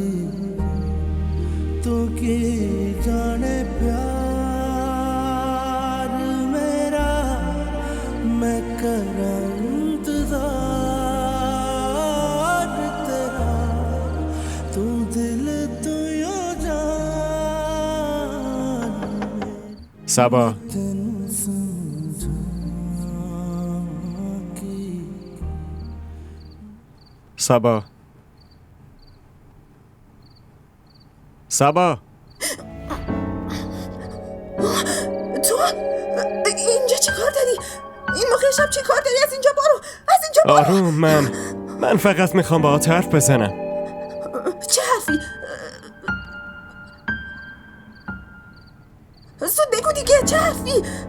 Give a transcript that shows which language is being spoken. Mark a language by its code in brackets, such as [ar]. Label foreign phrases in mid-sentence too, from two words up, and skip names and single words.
[pa] ਤੂ ਕੀ ਜਾਣੇ ਪਿਆਰ ਮੈਂ ਕਰਾਂ ਇੰਤਜ਼ਾਰ ਤੇਰਾ, ਤੂ ਦਿਲ ਤੂ ਯੋ ਜਾਨ। सबा सबा सबा [fa] تو اینجا چی کار داری؟ این موقع شب چی کار داری؟ از اینجا برو، از اینجا برو. آروم، من فقط میخوام باهات حرف بزنم. چه حرفی؟ زود بگو دیگه، چه حرفی؟